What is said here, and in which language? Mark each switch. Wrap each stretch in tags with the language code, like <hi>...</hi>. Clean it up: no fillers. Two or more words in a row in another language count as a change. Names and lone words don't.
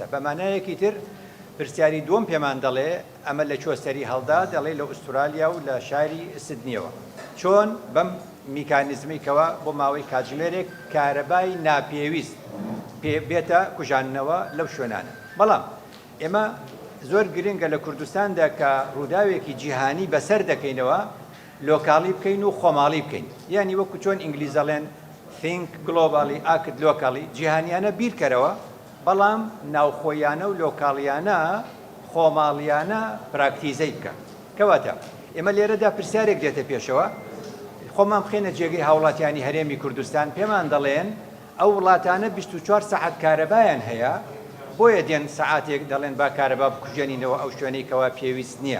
<ckb>بەمانایەکی تر پرسیاری دووەم پێمان دەڵێ ئەمە لە چۆسەری هەڵدا دەڵێ لە ئوسترالیا و لە شاری سیدنیەوە چۆن بەم میکانیزمیکەوە بۆ ماوەی کاتژمێرێک کارەبای ناپێویست بێتە کوژانەوە لەو شوێنانە. بەڵام ئێمە زۆر گرنگە لە کوردستاندا کە ڕووداوێکی جیهانی بەسەر دەکەینەوە لۆکاڵی بکەین و خۆماڵی بکەین. یعنی وەکو چۆن ئینگلیزەڵێن</ckb> <en>think globally act locally</en> <ckb>جیهانیانە بیرکەرەوە بەڵام ناوخۆیانە و لۆکاڵیانە خۆماڵیانە پراکتیزەی بکە. کەواتە ئێمە لێرەدا پرسیارێک دێتە پێشەوە خۆمان بخێنە جێگەی هاوڵاتیانی هەرێمی کوردستان پێمان دەڵێن ئەو وڵاتانە 24 سەعات کارەبایان هەیە بۆیە دێن سەعاتێک دەڵێن با کارەبا بکوژێنینەوە ئەو شوێنەی کەوا پێویست نییە.</ckb>